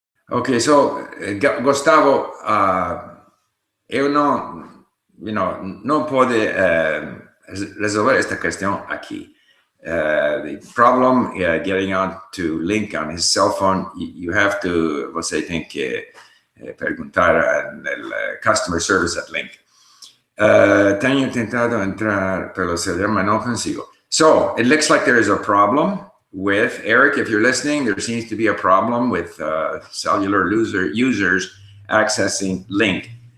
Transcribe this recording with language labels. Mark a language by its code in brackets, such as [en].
[en] Okay, so [pt] Gustavo, eu não pode resolver esta questão aqui. [en] The problem getting on to LingQ on his cell phone, you have to, [pt] você tem que perguntar al [en] customer service at LingQ. [pt] Tenho tentado entrar pelo celular, mas não consigo. [en] So it looks like there is a problem with, Eric, if you're listening, there seems to be a problem with cellular users accessing LingQ.